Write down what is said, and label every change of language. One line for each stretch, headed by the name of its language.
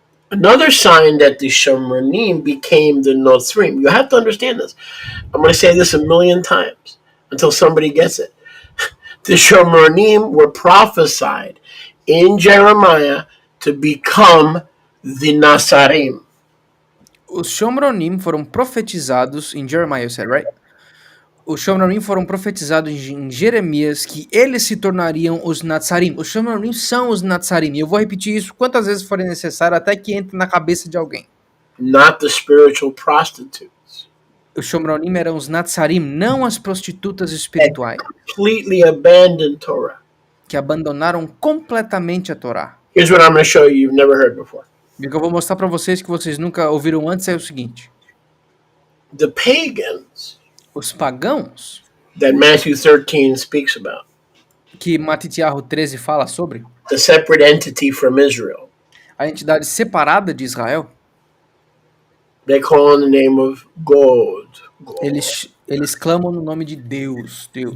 English: Another sign that the Shomronim became the Nothrim. You have to understand this. I'm going to say this a million times until somebody gets it. The Shomronim were prophesied in Jeremiah to become the Nasarim.
Portuguese: Os Shomronim foram profetizados em Jeremiah,
English: you said, right?
Portuguese: Os Shomronim foram profetizados em Jeremias que eles se tornariam os Natsarim. Os Shomronim são os Natsarim. E eu vou repetir isso quantas vezes forem necessário até que entre na cabeça de alguém.
English: Not the spiritual prostitutes.
Portuguese: Os Shomronim eram os Natsarim, não as prostitutas espirituais.
English: Completely abandoned Torah.
Portuguese: Que abandonaram completamente a Torá.
English: Here's what I'm going to show you you've never heard before.
Portuguese: E o que eu vou mostrar para vocês que vocês nunca ouviram antes é o seguinte.
English: The pagans
Portuguese: Os pagãos,
English: that Matthew 13 speaks about,
Portuguese: que Matitiarro 13 fala sobre,
English: the separate entity from Israel,
Portuguese: a entidade separada de Israel,
English: they call on the name of God.
Portuguese: eles clamam no nome de Deus.